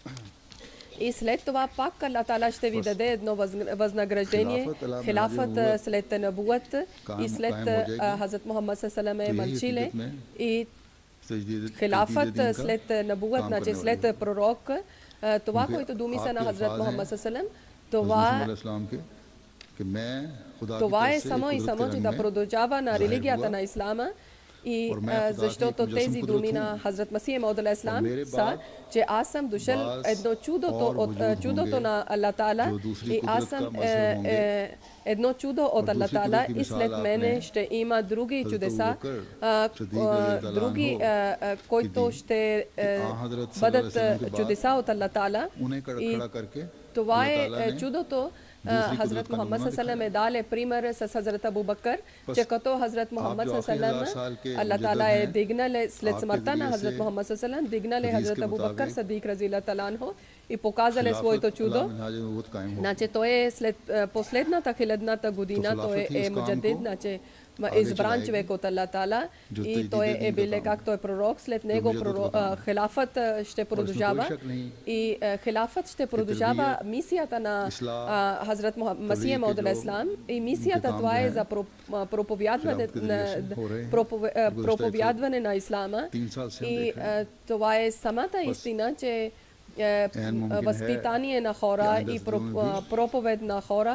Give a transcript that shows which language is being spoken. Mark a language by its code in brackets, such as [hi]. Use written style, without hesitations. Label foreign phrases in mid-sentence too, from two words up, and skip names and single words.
[bg] И след това пак Аллах Таала ще ви даде едно възнаграждение, хилафът след набуат, и след Хазрат Мухаммад [ar] صلى الله عليه وسلم [bg] и хилафът след набуат, значи след пророк. Това, което думи са на Хазрат Мухаммад [ar] صلى الله عليه وسلم, [bg] това е само и само, че да продължава на религията на Ислама. И защото тези думи на Хазрат Масих Мауд алейхиссалам са, че аз съм дошъл едно чудото на Аллах Таала, и аз съм едно чудо от Аллах Таала, и след мене ще има други чудеса, други, които ще бъдат чудеса от Аллах Таала. И това е чудото. Хазрат Мухаммад [ar] صلى الله عليه وسلم [bg] е пример с Хазрат Абу Бакър, че като Хазрат Мухаммад [ar] صلى الله عليه وسلم, [bg] Аллах Таала е дигнал след смъртта на Хазрат Мухаммад [ar] صلى الله عليه وسلم, [bg] дигнал Хазрат Абу Бакър Сидик [ar] رضي الله تعالى عنه [bg] и показали своето чудо. Значи той е след последната 1000-та година, той е муджадид, значи избран човек от Аллах Таала, и той е бил както е пророк. След него хилафът ще продължава, и хилафът ще продължава мисията на Хазрат Масих Мауд алейхиссалам, и мисията това е за проповядване на Ислама, и това е самата истина, че възпитание на хора и проповед на хора.